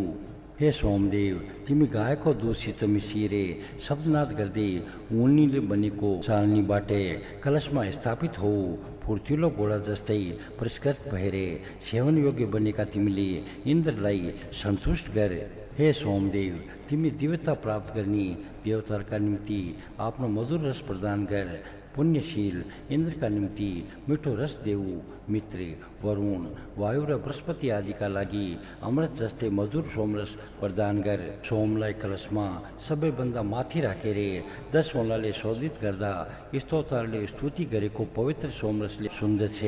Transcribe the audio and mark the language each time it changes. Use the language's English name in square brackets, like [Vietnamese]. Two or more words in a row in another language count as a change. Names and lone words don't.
[Nepali] हे सोमदेव, तिमी गायको दूधसित मिसिएर शब्दनाद गर्दै उनीले बनेको चालनीबाट कलशमा स्थापित हौ। फुर्तिलो घोडा जस्तै परिष्कृत भएर सेवन योग्य बनेका तिमीले इन्द्रलाई सन्तुष्ट गर। हे सोमदेव, तिमी दिव्यता प्राप्त गर्ने देवताका निम्ति आफ्नो मधुर रस प्रदान गर। पुण्यशील इंद्र का निम्ति मीठो रस देऊ मित्र वरुण वायु र बृहस्पति आदिका लागि अमृत जस्तै मधुर सोमरस प्रदान गर। सोमलाई कलशमा सबैभन्दा माथि राखेर 10 औँलाले शोधित गर्दा स्तोत्रले स्तुति गरेको पवित्र सोमरसले सुन्दछे।